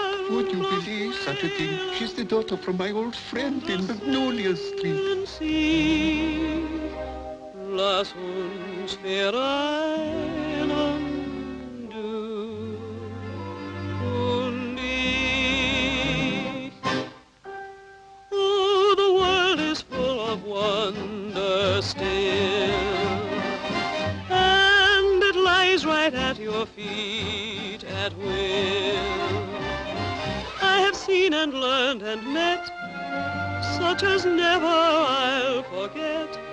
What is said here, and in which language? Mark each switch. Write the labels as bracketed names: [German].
[English] Would you believe such a thing? She's the daughter from my old friend in Magnolia Street. [German] Sie, lass uns vereinen, du und ich. [English] Oh, the world is full of wonder still, and it lies right at your feet at will. I have seen and learned and met such as never I'll forget.